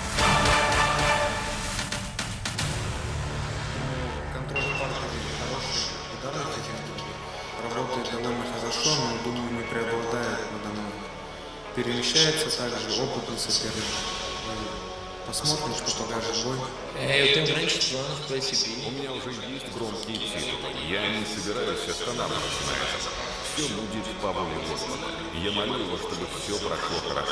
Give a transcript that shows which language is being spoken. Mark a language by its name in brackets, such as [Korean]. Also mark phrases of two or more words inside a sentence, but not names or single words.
[Russian] Контроль партнера хороший, ударная техника работает довольно хорошо, но, думаю, не преобладает надо мной. Перемещается также опытный соперник. Посмотрим, что покажет бой. [Portuguese] Eu tenho grandes planos para esse [Russian] У меня уже есть громкие титулы. Я не собираюсь останавливаться на этом. Все будет по воле Господа. Я молю его, чтобы все прошло хорошо.